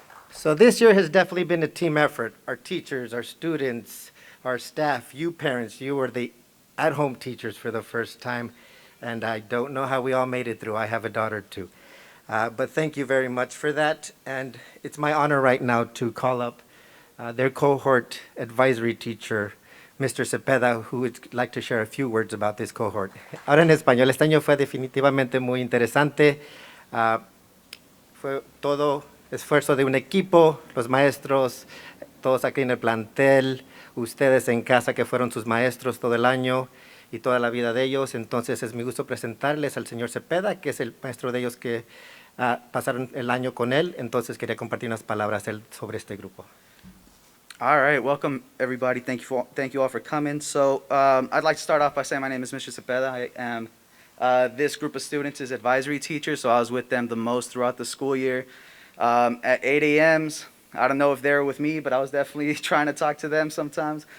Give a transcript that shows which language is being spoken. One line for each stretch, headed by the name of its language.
English: So this year has definitely been a team effort. Our teachers, our students, our staff, you parents, you were the at-home teachers for the first time, and I don't know how we all made it through. I have a daughter too. But thank you very much for that, and it's my honor right now to call up their cohort advisory teacher, Mr. Cepeda, who would like to share a few words about this cohort.
Spanish: Ahora en español, este año fue definitivamente muy interesante. Fue todo esfuerzo de un equipo, los maestros, todos aquí en el plantel, ustedes en casa que fueron sus maestros todo el año y toda la vida de ellos. Entonces es mi gusto presentarles al señor Cepeda, que es el maestro de ellos que pasaron el año con él. Entonces quería compartir unas palabras sobre este grupo.
English: All right, welcome everybody. Thank you all for coming. So I'd like to start off by saying my name is Mr. Cepeda. I am this group of students is advisory teachers, so I was with them the most throughout the school year. At 8 a.m.s, I don't know if they were with me, but I was definitely trying to talk to them sometimes.